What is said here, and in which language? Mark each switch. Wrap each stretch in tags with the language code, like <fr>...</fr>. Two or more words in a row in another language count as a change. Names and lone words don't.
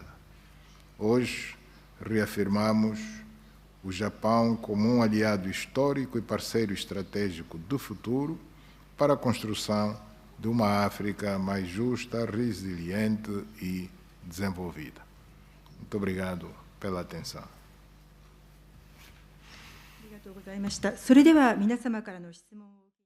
<pt>Hoje, reafirmamos o Japão como um aliado histórico e parceiro estratégico do futuro para a construção de uma África mais justa, resiliente e desenvolvida. Muito obrigado pela atenção.</pt> <ja>ありがとうございました。それでは皆様からの質問を</ja>